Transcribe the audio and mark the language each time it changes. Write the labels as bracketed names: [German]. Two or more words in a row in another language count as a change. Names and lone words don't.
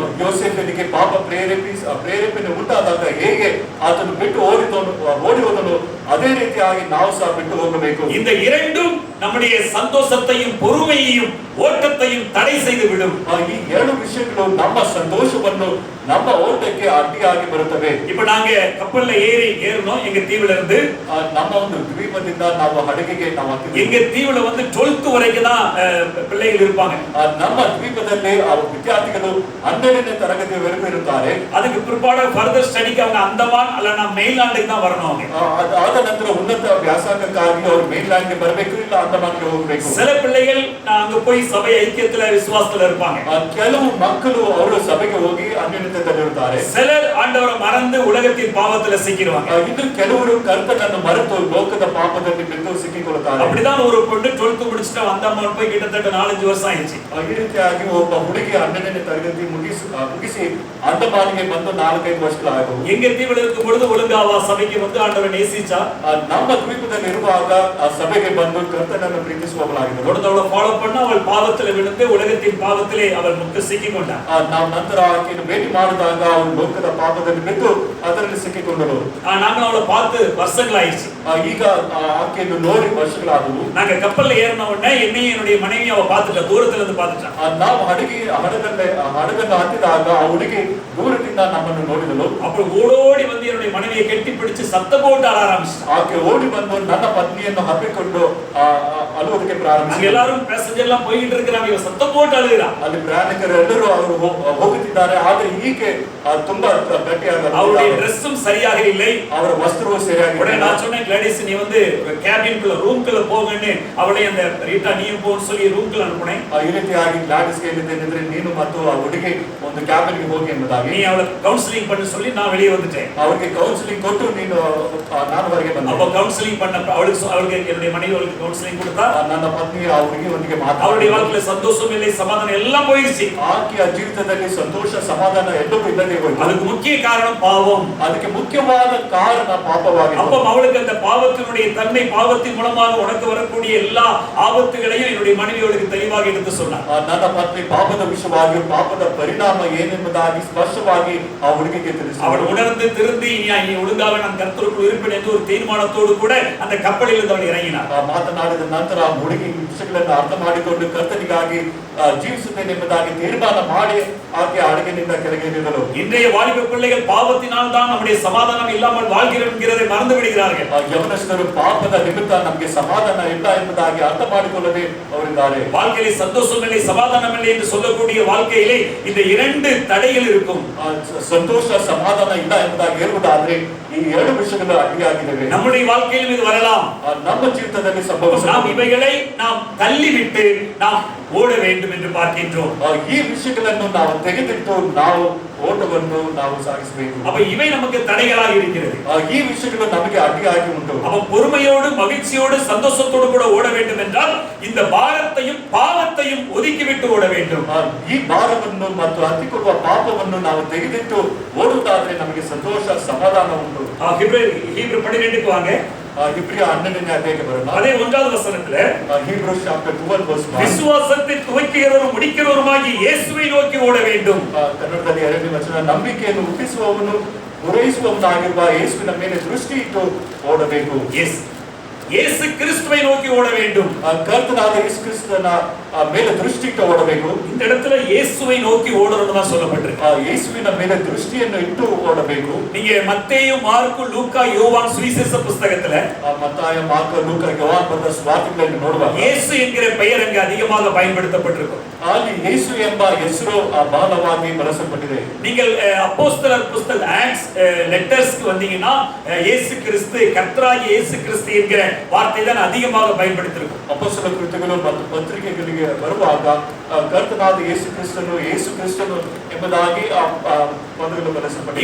[Kannada] ಯೋಸೇಫನಿಗೆ ಪಾಪ ಪ್ರೇರೇಪಣೆ ಉಂಟಾದಾಗ ಹೇಗೆ ಆತನು ಬಿಟ್ಟು ಓಡಿ ಹೋದನು ಅದೇ ರೀತಿಯಾಗಿ ನಾವು ಸಹ ಬಿಟ್ಟು ಹೋಗಬೇಕು. [Tamil] இந்த இரண்டும் நம்முடைய சந்தோஷத்தையும் பொறுமையையும் ஓட்டத்தையும் தடை செய்து விடும். [Kannada] ಈ ಎರಡು ವಿಷಯಗಳು ನಮ್ಮ ಸಂತೋಷವನ್ನು ನಮ್ಮ ಓಟಕ್ಕೆ ಅಡ್ಡಿಯಾಗಿ ಬರುತ್ತವೆ. [Tamil] இப்ப நாங்க கப்பல்ல ஏறணும் எங்க தீவுல இருந்து. [Kannada] ನಮ್ಮ ಒಂದು ದ್ವೀಪದಿಂದ ನಾವು ಹಡಗಿಗೆ ನಾವು [Tamil] எங்க தீவுல வந்து 12th வரைக்கும் தான் பிள்ளைகள் இருப்பாங்க. [Kannada] ನಮ್ಮ ದ್ವೀಪದಲ್ಲಿ ವಿದ್ಯಾರ್ಥಿಗಳು 12ನೇ ತರಗತಿವರೆಗೂ ಇರುತ್ತಾರೆ. [Tamil] அதுக்கு பிற்பாடு [English] further study [Tamil] அவங்க அந்தமான் அல்லனா மெயின்லாண்டுக்கு தான் வரணும். அவங்க [Kannada] ಆದ ನಂತರ ಉನ್ನತ ವ್ಯಾಸಂಗಕ್ಕಾಗಿ ಅವರು ಮೇನ್ಲ್ಯಾಂಡ್ಗೆ ಬರಬೇಕು, ಇಲ್ಲ ಅಂಡಮಾನ್ಗೆ ಹೋಗಬೇಕು. [Tamil] சில பிள்ளைகள் அங்க போய் சபை ஐக்கியத்துல விசுவாசத்துல இருப்பாங்க. [Kannada] ಕೆಲವು ಮಕ್ಕಳು ಅವರು ಸಭೆಗೆ ಹೋಗಿ ಅನ್ಯೋನ್ಯತೆಯಲ್ಲಿ ಇರುತ್ತಾರೆ. [Tamil] சிலர் ஆண்டவரை மறந்து உலகத்தின் பாவத்துல சிக்கிடுவாங்க. [Kannada] ಇನ್ನು ಕೆಲವರು ಕರ್ತನನ್ನು ಮರೆತು ಲೋಕದ ಪಾಪದಲ್ಲಿ ಬಿದ್ದು ಸಿಕ್ಕಿಕೊಳ್ಳುತ್ತಾರೆ. [Tamil] அப்படிதான் ஒரு பொண்ணு 12th முடிச்சிட்டு அந்தமான் போய் கிட்டத்தட்ட 4-5 வருஷம் ஆயிடுச்சு. [Kannada] ಈ ರೀತಿಯಾಗಿ ಒಬ್ಬ ಹುಡುಗಿ 12ನೇ ತರಗತಿ ಮುಗಿಸಿ ಅಂಡಮಾನ್ಗೆ ಬಂದು 4-5 ವರ್ಷಗಳಾದವು. [Tamil] எங்க தீவுல இருக்கும் பொழுது ஒழுங்காவா சபைக்கு வந்து ஆண்டவரை நேசிச்சா? [Kannada] ನಮ್ಮ ದ್ವೀಪದಲ್ಲಿ ಇರುವಾಗ ಆ ಸಭೆಗೆ ಬಂದು ಕರ್ತನನ್ನು ಪ್ರೀತಿಸುವವಳಾಗಿದ್ದಳು. [Tamil] அவளை ஃபாலோ பண்ண அவள் பாவத்துல விழுந்து உலகத்தின் பாவத்திலே அவள் ಸಿಕ್ಕಿಕೊಂಡ. [Kannada] ನಾವು ನಂತರ ಆಕೆಯನ್ನು ಭೇಟಿ ಮಾಡಿದಾಗ ಅವಳು ಲೋಕದ ಪಾಪದಲ್ಲಿ ಬಿದ್ದು ಅದರಲ್ಲಿ ಸಿಕ್ಕಿಕೊಂಡಳು. [Tamil] நாங்க அவளை பார்த்து வருஷங்களாயிடுச்சு. [Kannada] ಈಗ ಆಕೆಯನ್ನು ನೋಡಿ ವರ್ಷಗಳಾದವು. [Tamil] நாங்க கப்பல்ல ஏறின உடனே என்னையும் என்னுடைய மனைவியை அவ பார்த்துட்டா, தூரத்துல இருந்து பார்த்துட்டா. [Kannada] ನಾವು ಹಡಗನ್ನು ಹತ್ತಿದಾಗ ಆ ಹುಡುಗಿ ದೂರದಿಂದ ನಮ್ಮನ್ನು ನೋಡಿದಳು. [Tamil] அப்புறம் ஓடோடி வந்து என்னுடைய மனைவியை கெட்டி பிடிச்சு சத்தம் போட்டு அழ ஆரம்பிச்சிட்டா. [Kannada] ಆಕೆ ಓಡಿ ಬಂದು ನನ್ನ ಪತ್ನಿಯನ್ನು ಹಬ್ಬಿಕೊಂಡು ಅಳುವುದಕ್ಕೆ ಪ್ರಾರಂಭಿಸಿದಳು. [Tamil] எல்லாரும் பேசஞ்சರ್ எல்லாம் போயிட்டு இருக்காங்க, இவ சத்தம் போட்டு அழுகிறா. [Kannada] ಅಲ್ಲಿ ಪ್ರಯಾಣಿಕರೆಲ್ಲರೂ ಅವರು ಹೋಗುತ್ತಿದ್ದಾರೆ, ಆದರೆ ಈಕೆ ತುಂಬಾ ಗಟ್ಟಿಯಾಗಿ [Tamil] அவருடைய ட்ரெஸ்ஸும் சரியாக இல்லை, [Kannada] ಅವರ ವಸ್ತ್ರವೂ ಸರಿಯಾಗಿ [Tamil] உடனே நான் சொன்னேன், கிளாடிஸ் நீ வந்து கேபின்குள்ள ரூம்குள்ள போங்கன்னு அவளை அந்த ரீட்டா நீயும் போன்னு சொல்லி ரூம்குள்ள அனுப்புனேன். [Kannada] ಈ ರೀತಿಯಾಗಿ ಗ್ಲಾಡಿಸ್ಗೆ ಹೇಳಿದ್ದೇನೆಂದ್ರೆ ನೀನು ಮತ್ತು ಆ ಹುಡುಗಿ ಒಂದು ಕ್ಯಾಬಿನ್ಗೆ ಹೋಗಿ ಎಂಬುದಾಗಿ [Tamil] நீ அவளை கவுன்சிலிங் பண்ண சொல்லி நான் வெளியே வந்துட்டேன். [Kannada] ಅವರಿಗೆ ಕೌನ್ಸಿಲಿಂಗ್ ಕೊಟ್ಟು ನಾನು ಹೊರಗೆ ಬಂದೆ. [Tamil] அப்ப கவுன்சிலிங் பண்ண அவளுக்கு என்னுடைய மனைவி அவளுக்கு கவுன்சிலிங் கொடுத்தா. [Kannada] ನನ್ನ ಪತ್ನಿ ಆ ಹುಡುಗಿಯೊಂದಿಗೆ [Tamil] அவளுடைய வாழ்க்கையில சந்தோஷம் இல்லை, சமாதானம் எல்லாம் போயிடுச்சு. [Kannada] ಆಕೆಯ ಜೀವಿತದಲ್ಲಿ ಸಂತೋಷ ಸಮಾಧಾನ ಎಲ್ಲವೂ ಇಲ್ಲದೆ ಹೋಯಿತು. [Tamil] அதுக்கு முக்கிய காரணம் பாவம். [Kannada] ಅದಕ್ಕೆ ಮುಖ್ಯವಾದ ಕಾರಣ ಪಾಪವಾಗಿದೆ. [Tamil] அப்ப அவளுக்கு அந்த பாவத்தினுடைய தன்மை, பாவத்தின் மூலமாக உனக்கு வரக்கூடிய எல்லா ஆபத்துகளையும் என்னுடைய மனைவி அவளுக்கு தெளிவாக எடுத்து சொன்னார். [Kannada] ನನ್ನ ಪತ್ನಿ ಪಾಪದ ವಿಷಯವಾಗಿ ಪಾಪದ ಪರಿಣಾಮ ಏನೆಂಬುದಾಗಿ ಸ್ಪಷ್ಟವಾಗಿ ಆ ಹುಡುಗಿಗೆ ತಿಳಿಸಿದಳು. [Tamil] அவள் உணர்ந்து திருந்தி நீ ஒழுங்காக நான் கர்த்தருக்குள் இருப்பேன் என்று ஒரு தீர்மானத்தோடு கூட அந்த கப்பலில் இருந்து அவள் இறங்கினார். [Kannada] ಮಾತನಾಡಿದ ನಂತರ ಆ ಹುಡುಗಿ ವಿಷಯಗಳನ್ನು ಅರ್ಥ ಮಾಡಿಕೊಂಡು ಕರ್ತನಿಗಾಗಿ ಜೀವಿಸುತ್ತೇನೆ ಎಂಬುದಾಗಿ ತೀರ್ಮಾನ ಮಾಡಿ ಆಕೆ ಹಡಗಿನಿಂದ ಕೆಳಗೆ ಇಳಿದಳು. [Tamil] இன்றைய வாலிப பிள்ளைகள் பாவத்தினால் தான் நம்முடைய சமாதானம் இல்லாமல் வாழ்கிறோம் என்கிறதை மறந்து விடுகிறார்கள். [Kannada] ಯವನಸ್ಥರು ಪಾಪದ ನಿಮಿತ್ತ ನಮಗೆ ಸಮಾಧಾನ ಇಲ್ಲ ಎಂಬುದಾಗಿ ಅರ್ಥ ಮಾಡಿಕೊಳ್ಳದೆ ಅವರಿದ್ದಾರೆ. [Tamil] வாழ்க்கையிலே சந்தோஷம் இல்லை, சமாதானம் இல்லை என்று சொல்லக்கூடிய வாழ்க்கையிலே இந்த இரண்டு தடைகள் இருக்கும். [Kannada] ಸಂತೋಷ ಸಮಾಧಾನ ಇಲ್ಲ ಎಂಬುದಾಗಿ ಹೇಳುವುದಾದ್ರೆ ಈ ಎರಡು ವಿಷಯಗಳು ಅಡ್ಡಿಯಾಗಿವೆ. [Tamil] நம்முடைய வாழ்க்கையிலும் இது வரலாம். [Kannada] ನಮ್ಮ ಜೀವಿತದಲ್ಲಿ ಸಂಭವಿಸಬಹುದು. [Tamil] நாம் இவைகளை நாம் தள்ளிவிட்டு நாம் ஓட வேண்டும் என்று பார்க்கின்றோம். [Kannada] ಈ ವಿಷಯಗಳನ್ನು ನಾವು ತೆಗೆದಿಟ್ಟು ನಾವು ಓಟವನ್ನು ನಾವು ಸಾಗಿಸಬೇಕು. [Tamil] அப்ப இவை நமக்கு தடைகளாக இருக்கிறது. [Kannada] ಈ ವಿಷಯಗಳು ನಮಗೆ ಅಡ್ಡಿಯಾಗಿ ಉಂಟು. [Tamil] அப்ப பொறுமையோடு மகிழ்ச்சியோடு சந்தோஷத்தோடு கூட ஓட வேண்டும் என்றால் இந்த பாரத்தையும் பாவத்தையும் ஒதுக்கிவிட்டு ஓட வேண்டும். [Kannada] ಈ ಭಾರವನ್ನು ಮತ್ತು ಹತ್ತಿಕೊಳ್ಳುವ ಪಾಪವನ್ನು ನಾವು ತೆಗೆದಿಟ್ಟು ಓಡುವುದಾದ್ರೆ ನಮಗೆ ಸಂತೋಷ ಸಮಾಧಾನ ಉಂಟು. [Tamil] ஹீப்ரு 12க்கு வாங்க. [Kannada] ಇಬ್ರಿಯ 12ನೇ ಅಧ್ಯಾಯಕ್ಕೆ ಬರೋಣ. [Tamil] அதே 1வது வசனத்துல [English] Hebrews chapter 12 verse 1 [Tamil] விசுவாசத்தை துவக்கிறவரும் முடிக்கிறவருமாகிய இயேசுவை நோக்கி ஓட வேண்டும். [Kannada] ಕನ್ನಡದಲ್ಲಿ 2ನೇ ವಚನ ನಂಬಿಕೆಯನ್ನು ಹುಟ್ಟಿಸುವವನು ಪೂರೈಸುವವನಾಗಿರುವ ಯೇಸುವಿನ ಮೇಲೆ ದೃಷ್ಟಿ ಇಟ್ಟು ಓಡಬೇಕು. [Tamil] இயேசு கிறிஸ்துவை நோக்கி ஓட வேண்டும். [Kannada] ಕರ್ತನಾದ ಯೇಸು ಕ್ರಿಸ್ತನ ಮೇಲೆ ದೃಷ್ಟಿ ಇಟ್ಟು ಓಡಬೇಕು. [Tamil] இந்த இடத்துல இயேசுவை நோக்கி ஓடணும்னு தான் சொல்லப்பட்டிருக்கு. [Kannada] ಯೇಸುವಿನ ಮೇಲೆ ದೃಷ್ಟಿಯನ್ನು ಇಟ್ಟು ಓಡಬೇಕು. [Tamil] நீங்க மத்தேயு, மார்க்கு, லூக்கா, யோவான் சுவிசேஷ புத்தகத்துல [Kannada] மத்தாய, மார்க்கு, லூக்கா, யோவான் ಬರೆದ ಸುವಾರ್ತೆಗಳನ್ನು ನೋಡುವಾಗ [Tamil] இயேசு என்கிற பெயர் அங்க அதிகமாக பயன்படுத்தப்பட்டிருக்கும். [Kannada] ಅಲ್ಲಿ ಯೇಸು ಎಂಬ ಹೆಸರು ಬಹಳವಾಗಿ ಬಳಸಲ್ಪಟ್ಟಿದೆ. [Tamil] நீங்கள் அப்போஸ்தலர் புத்தக [English] Acts letters [Tamil] வந்தீங்கன்னா இயேசு கிறிஸ்து, கர்த்தராகிய இயேசு கிறிஸ்து என்கிற வார்த்தை தான் அதிகமாக பயன்படுத்தியிருக்கும். [Kannada] ಅಪೊಸ್ತಲ ಕೃತ್ಯಗಳು ಮತ್ತು ಪತ್ರಿಕೆಗಳಿಗೆ ಬರುವಾಗ ಕರ್ತನಾದ ಯೇಸು ಕ್ರಿಸ್ತನು ಎಂಬುದಾಗಿ ಆ ಪದಗಳು ಬಳಸಲ್ಪಟ್ಟಿದೆ.